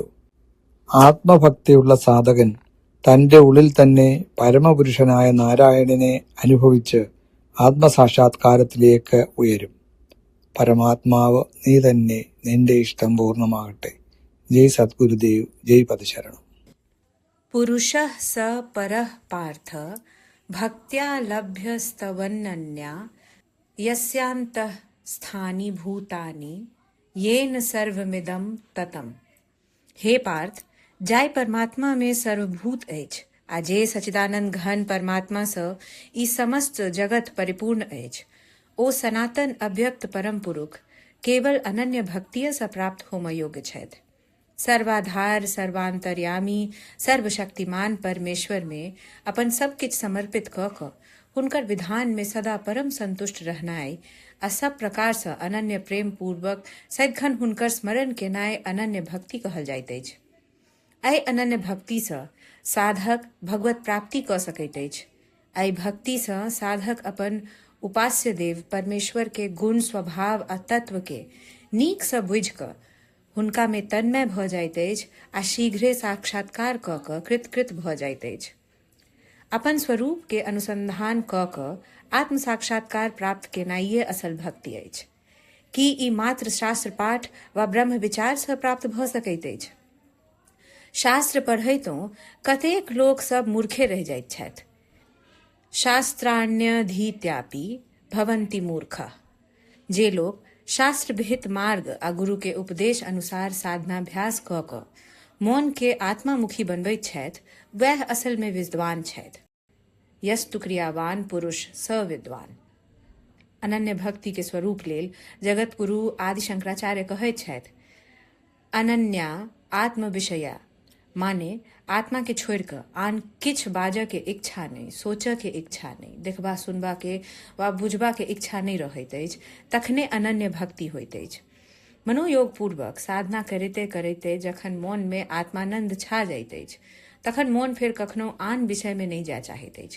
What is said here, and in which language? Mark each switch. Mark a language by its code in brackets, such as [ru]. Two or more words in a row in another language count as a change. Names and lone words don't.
[ml] ആത്മഭക്തിയുള്ള സാധകൻ തന്റെ ഉള്ളിൽ തന്നെ പരമപുരുഷനായ നാരായണനെ അനുഭവിച്ച് ആത്മസാക്ഷാത്കാരത്തിലേക്ക് ഉയരും. പരമാത്മാവ് നീ തന്നെ, നിന്റെ ഇഷ്ടം പൂർണ്ണമാകട്ടെ. ജയ് സദ്ഗുരുദേവ്, ജയ് പദശരണം. [sa] पुरुषः स परः पार्थ भक्त्या लभ्यस्तवनन्या यस्यान्तः स्थानि भूतानि येन सर्वमिदं ततम. [mai] हे पार्थ, जाय परमात्मा में सर्वभूत अछि, आ जे सच्चिदानंद घन परमात्मा स ई समस्त जगत परिपूर्ण अछि, ओ सनातन अव्यक्त परम पुरुष केवल अनन्य भक्तिय स प्राप्त होमय योग्य छथि. सर्वाधार, सर्वांतर्यामी, सर्वशक्तिमान परमेश्वर में अपन सब किछ समर्पित क क हुनकर विधान में सदा परम संतुष्ट रहनाय आ सब प्रकार से अनन्य प्रेम पूर्वक सदिखन हुनकर स्मरण केनाय अनन्य भक्ति कहल जाइत अछि. एहि अनन्य भक्ति से साधक भगवत प्राप्ति क सकैत अछि. एहि भक्ति से साधक अपन उपास्य देव परमेश्वर के गुण, स्वभाव आ तत्व के नीक से बुझि क हुनका में तन्मय भ जाइत अछि आ शीघ्रे साक्षात्कार क क कृतकृत भ जाइत अछि. अपन स्वरूप के अनुसंधान क क आत्म साक्षात्कार प्राप्त केनाइये असल भक्ति अछि. की ई मात्र शास्त्र पाठ वा ब्रह्म विचार से प्राप्त भ सकैत अछि? शास्त्र पढ़ैतों कतेक लोक सब मूर्खे रहि जाइत छथि. [sa] शास्त्राण्यधीत्यापि भवन्ति मूर्खः. [mai] जे लोग शास्त्र विहित मार्ग आ गुरु के उपदेश अनुसार साधनाभ्यास क क मौन के आत्मामुखी बनबैत छथि, वह असल में विद्वान छथि. [sa] यस्तु क्रियावान पुरुष स विद्वान. [mai] अनन्य भक्ति के स्वरूप लेल जगत गुरु आदि शंकराचार्य कहैत छथि, [sa] अनन्या आत्म विषया, [mai] माने आत्मा के छोड़ि कऽ आन किछु बाजऽ के इच्छा नहि, सोचऽ के इच्छा नहि, देखबा सुनबा के वा बुझबा के इच्छा नहि रहैत अछि, तखने अनन्य भक्ति होइत अछि। मनोयोग पूर्वक साधना करिते करिते जखन मोन में आत्मानंद छा जाइत अछि, तखन मोन फेर कखनो आन विषय में नहि जाय चाहैत अछि।